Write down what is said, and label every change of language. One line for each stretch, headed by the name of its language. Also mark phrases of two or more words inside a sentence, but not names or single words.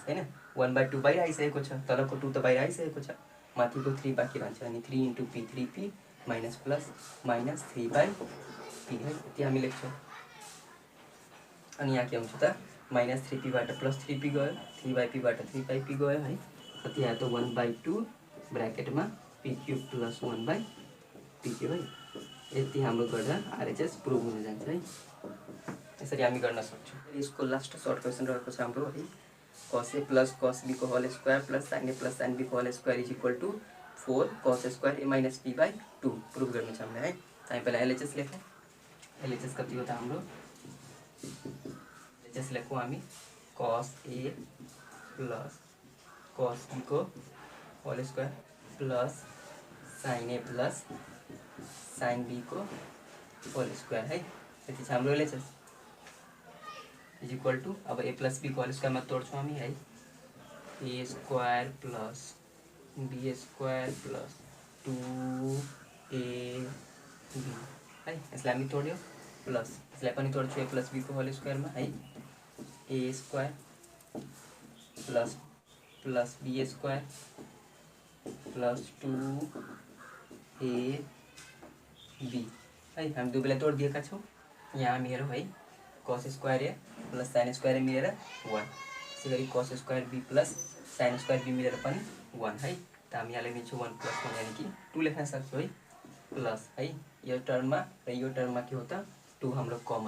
Nepali: हैन 1/2 बाहिर आइसकेको छ तलको 2 त बाहिर आइसकेको छ माथिको 3 बाँकी रहन्छ अनि 3
English: into p 3p minus plus minus 3/p
Nepali: है यति हामी लेख्छौँ अनि यहाँ के हुन्छ त माइनस 3p बाट प्लस 3p गयो 3/p बाट 3/p गयो है कति आयो त 1/2 ब्र्याकेटमा
English: p cube plus 1/p cube
Nepali: है यति हाम्रो गर्दा
English: RHS prove
Nepali: हुन जान्छ है यसरी हामी गर्न सक्छौँ यसको
English: last short question
Nepali: रहेको छ हाम्रो है
English: cos a plus cos b
Nepali: को
English: whole square plus sin a plus sin b को whole square is equal to 4 cos square a minus p by 2 prove
Nepali: गर्नु छ हामीलाई है हामी पहिला एलएचएस लेखौँ एलएचएस कति हो त हाम्रो एलएचएस लेखौँ हामी
English: cos a plus cos b
Nepali: को
English: whole square plus sin a plus sin b
Nepali: को
English: whole square
Nepali: है यति छ हाम्रो
English: LHS is equal to
Nepali: अब
English: a plus b
Nepali: को
English: whole square
Nepali: में तोड्छौँ हामी है
English: a square plus b square plus 2ab
Nepali: है यसलाई हामी तोड्यो प्लस यसलाई पनि तोड्छौँ
English: a plus b
Nepali: को
English: whole square
Nepali: में है
English: a square plus plus b square plus
Nepali: 2ab है हामी दुवैलाई तोडिदिएका छौँ यहाँ हामी हेरौँ है
English: cos square a plus sin square a
Nepali: मिलेर 1 त्यसै गरी
English: cos square b plus sin square b
Nepali: मिलेर पनि 1 है त हामी यहाँ लेखिदिन्छौँ 1 प्लस 1 यानी कि 2 लेख्न सक्छौँ है प्लस है यो टर्ममा र यो टर्ममा के हो त 2 हाम्रो कमन